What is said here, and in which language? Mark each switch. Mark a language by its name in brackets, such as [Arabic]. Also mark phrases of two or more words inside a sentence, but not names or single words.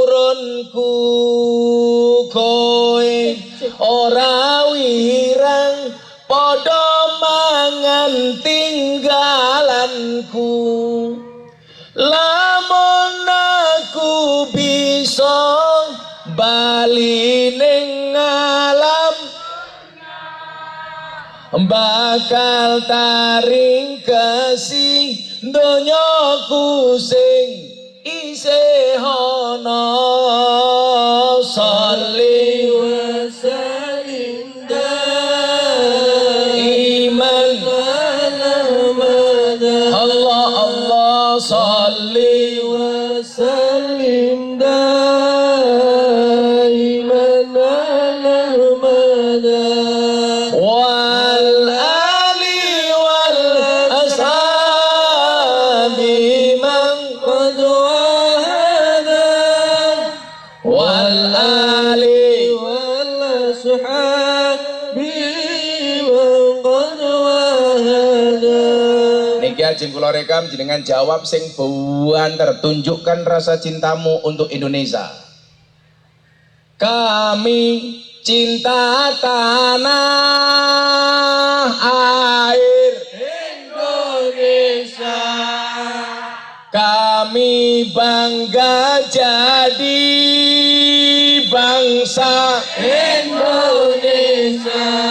[Javanese] nggonku kowe ora wirang padha mangan tinggalanku lamun aku bisa bali ning alam bakal taring kasih donyaku sing isih ana [Arabic] صل وسلم دائما الله الله صل وسلم دائما والآل والأصحاب من قد وحدا والآل والأصحاب من قد وحدا. [Javanese] Niki ajeng kula rekam jenengan jawab sing buanter [Indonesian] tunjukkan rasa cintamu untuk Indonesia. Kami cinta tanah air Indonesia, kami bangga jadi bangsa Indonesia.